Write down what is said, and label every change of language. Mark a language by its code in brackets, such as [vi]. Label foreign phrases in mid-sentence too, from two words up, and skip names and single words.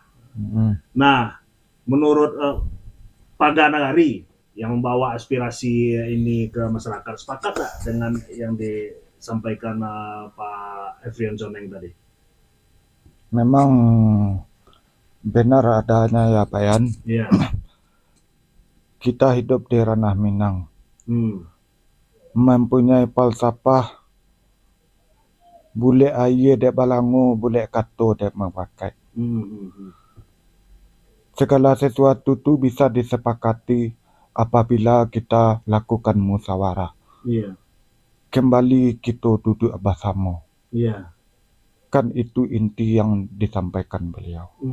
[id] Nah, menurut Pak Ganagari yang membawa aspirasi ini ke masyarakat, sepakat nggak dengan yang disampaikan Pak Efrian Coneng tadi? Memang benar adanya ya Pak Yan. Kita hidup di ranah Minang, mempunyai falsafah [min] bule aye dek balangu, bule kato dek memakai. [id] Segala sesuatu itu bisa disepakati apabila kita lakukan musyawarah. Kembali kita duduk bersama. Kan itu inti yang disampaikan beliau.